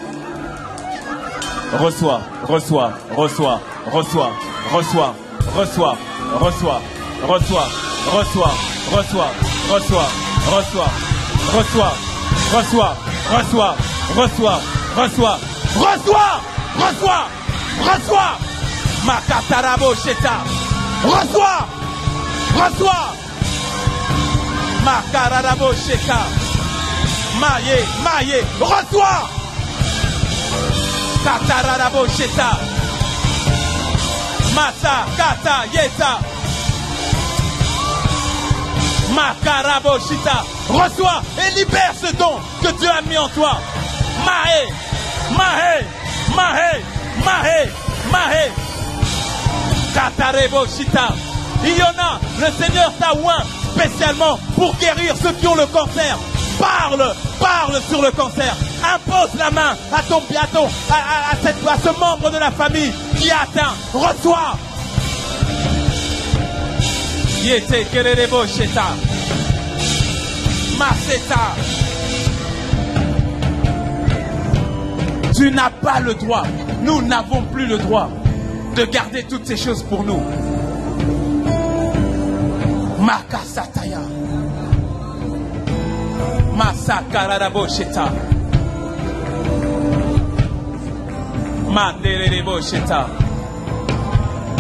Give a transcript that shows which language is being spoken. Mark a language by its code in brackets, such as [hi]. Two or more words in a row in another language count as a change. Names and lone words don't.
[fr] Reçois, reçois, reçois, reçois, reçois, reçois, reçois, reçois, reçois, reçois, reçois, reçois, reçois, reçois, reçois, reçois, reçois, reçois, reçois, reçois, Makatarabo Sheta, reçois, reçois, Makararabo Sheta, Maye, Maye, reçois, Katararabo Sheta, Mata, Kata, Yeta, Makarabo Shita, reçois et libère ce don que Dieu a mis en toi. Mahe, Mahe, Mahe, Mahe, Mahe, Katarebo Shita. Il y en a, le Seigneur t'a oint spécialement pour guérir ceux qui ont le cancer. Parle, parle sur le cancer. Impose la main à ce membre de la famille qui est atteint. Reçois. Yete kererebo sheta. Maseta. Tu n'as pas le droit. Nous n'avons plus le droit de garder toutes ces choses pour nous. Makasataya. Masakararabo sheta. Manderebo sheta.